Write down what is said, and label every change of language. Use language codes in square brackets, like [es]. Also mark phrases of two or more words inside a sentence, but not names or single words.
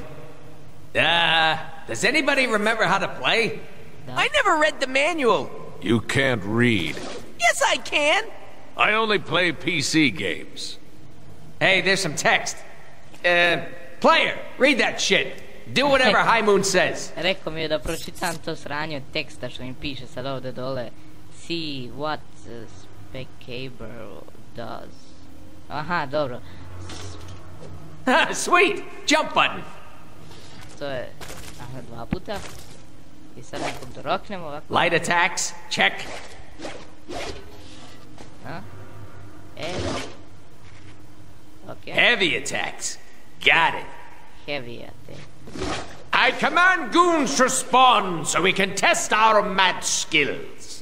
[en] Does anybody remember how to play? I never read the manual. You can't read. Yes, I can. I only play PC games. Hey, there's some text. Player, read that shit. Do whatever High Moon says. [sr] Rekao mi je da pročitam to sranje od teksta što mi piše sad ovdje dole. [en] See what the spectator does. [sr] Aha, dobro. [en] Sweet! Jump button. [sr] To je, aha, 2 puta. I sad nekog doroknemo ovako. [en] Light attacks, check. A? Okay. Heavy attacks. Got it. Heavy attack. I command goons to spawn so we can test our mad skills.